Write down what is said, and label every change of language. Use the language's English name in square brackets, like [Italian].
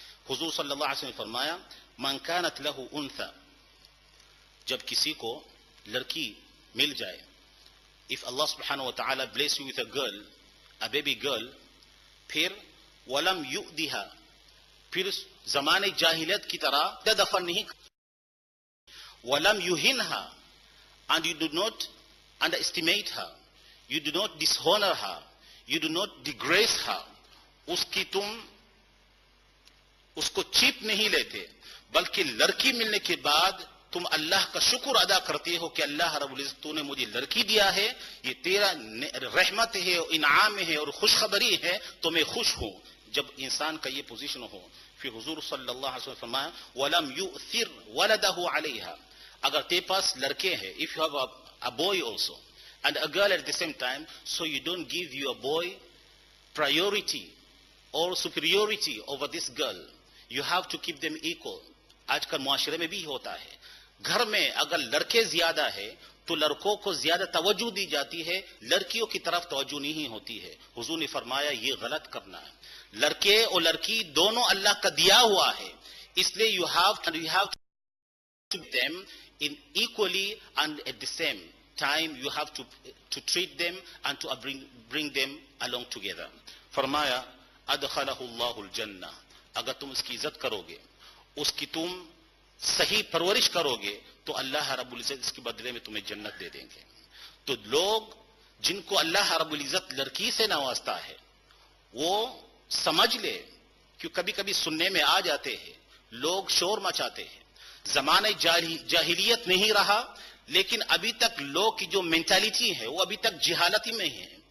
[Urdu] حضور صلی اللہ علیہ وسلم نے فرمایا [Arabic] من كانت له انثى، [Urdu] جب کسی کو لڑکی مل جائے، [English] if Allah subhanahu wa ta'ala bless you with a girl, a baby girl، پھر [Arabic] ولم يؤذها، [Urdu] پھر زمانے جاہلیت کی طرح دفن نہیں، [Arabic] ولم يهنها، [English] and you do not underestimate her, you do not dishonor her, you do not degrade her، [Urdu] اس کی تم اس کو چیپ نہیں لیتے، بلکہ لڑکی ملنے کے بعد تم اللہ کا شکر ادا کرتے ہو کہ اللہ رب العزت تو نے مجھے لڑکی دیا ہے، یہ تیرا رحمت ہے اور انعام ہے اور خوشخبری ہے، تو میں خوش ہوں. جب انسان کا یہ پوزیشن ہو، پھر حضور صلی اللہ علیہ وسلم فرمایا [Arabic] وَلَمْ يُؤْثِرْ وَلَدَهُ عَلَيْهَا، [Urdu] اگر تے پاس لڑکے ہیں، [English] if you have a boy also and a girl at the same time, so you don't give your boy priority or superiority over this girl, you have to keep them equal. [Urdu] آج کل معاشرے میں بھی ہوتا ہے، گھر میں اگر لڑکے زیادہ ہے تو لڑکوں کو زیادہ توجہ دی جاتی ہے، لڑکیوں کی طرف توجہ نہیں ہوتی ہے. حضور نے فرمایا یہ غلط کرنا ہے، لڑکے اور لڑکی دونوں اللہ کا دیا ہوا ہے، اس لیے [English] you have to them in equally and at the same time you have to treat them and to bring them along together. [Urdu] فرمایا [Arabic] ادخلہ اللہ الجنہ، [Urdu] اگر تم اس کی عزت کرو گے، اس کی تم صحیح پرورش کرو گے تو اللہ رب العزت اس کے بدلے میں تمہیں جنت دے دیں گے. تو لوگ جن کو اللہ رب العزت لڑکی سے نوازتا ہے وہ سمجھ لے، کہ کبھی کبھی سننے میں آ جاتے ہیں، لوگ شور مچاتے ہیں، زمانہ جاہلیت نہیں رہا، لیکن ابھی تک لوگ کی جو مینٹالٹی ہے وہ ابھی تک جہالتی میں ہے.